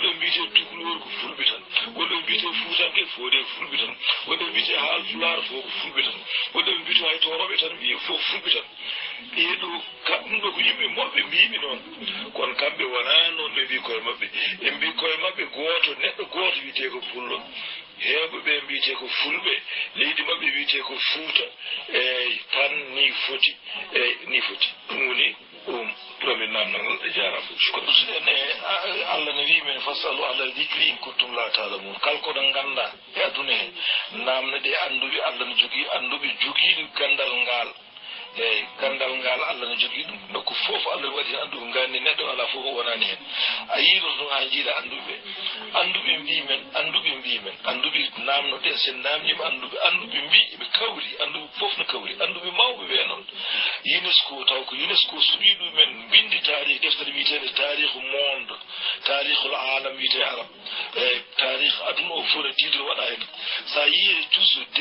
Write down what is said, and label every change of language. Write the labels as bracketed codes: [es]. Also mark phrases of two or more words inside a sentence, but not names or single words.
[ff] ɓe mbiyete tukulor ko fulɓe tan wonde ɓe mbiyete fuutanke fof de ko fulɓe tan wonde ɓe mbiyete haalpular fof ko fulɓe tan wonde ɓe mbiyete hay toroɓe tan mbiye fof fulɓe tan ɓeeɗo ɗum ɗo ko yimɓe moɓɓe mbimi noon kono kamɓe wona noon ɓe mbi koye mabɓe ɓe mbi koye mabɓe goto neɗɗo goto wiyete ko pullo heewɓe ɓe mbiyete ko fulɓe leydi mabɓe wiyete ko Fouta eyyi tan ni foti ɗum woni premier namdal e jarama kono ene Allah ne wi men [ar] فاسألوا أهل الذكر إن كنتم لا تعلمون [ff] kalkoɗo ganda e aduna he namde ɗe anduɓe Allah ne jogui anduɓe joguiɗo gandal ngal eyyi gandal ngal Allah ne jogui ɗum nokku fof Allah waɗi hen anduɓe gandi neɗɗo ala fof o wonani hen a yiiɗo ɗum ha jiiɗa anduɓe mbimen anduɓe namnoɗe sen namdima anduɓe mbi ɓe kawri anduɓe fof no kawri anduɓe mawɓe ɓe noon UNESCO taw ko UNESCO suɓi ɗumen bindi tarih deftere wiyetede tarihu monde [ar] تاريخ العالم [ff] wiyete arab eyyi tarih aduna o fof no titre waɗa hen sa yiiri toujours